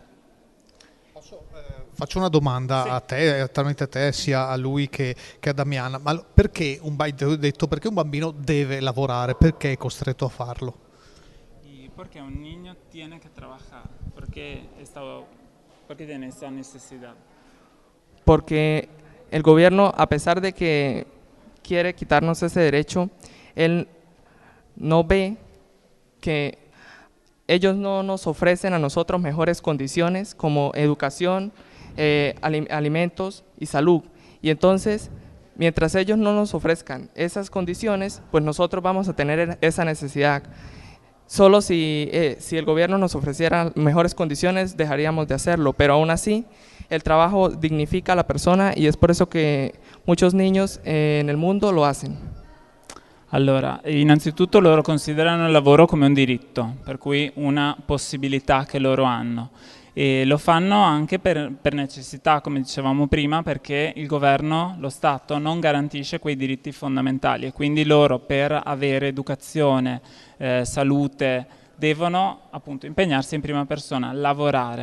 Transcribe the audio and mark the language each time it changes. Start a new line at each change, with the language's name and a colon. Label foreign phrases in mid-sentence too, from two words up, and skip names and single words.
Italian: Faccio una domanda a te, tramite te, sia a lui che a Damiana. Ma perché perché un bambino deve lavorare? Perché è costretto a farlo?
Spanish: Perché un niño tiene que trabajar. ¿Por qué tiene esa necesidad? Porque el gobierno, a pesar de que quiere quitarnos ese derecho, él no ve que ellos no nos ofrecen a nosotros mejores condiciones como educación, alimentos y salud. Y entonces, mientras ellos no nos ofrezcan esas condiciones, pues nosotros vamos a tener esa necesidad. Solo si el gobierno nos ofreciera mejores condiciones dejaríamos de hacerlo, pero aún así el trabajo dignifica a la persona y es por eso que muchos niños en el mundo lo hacen.
Italian: Allora, innanzitutto loro considerano il lavoro come un diritto, per cui una possibilità che loro hanno. E lo fanno anche per necessità, come dicevamo prima, perché il governo, lo Stato, non garantisce quei diritti fondamentali e quindi loro, per avere educazione, salute, devono appunto impegnarsi in prima persona, lavorare.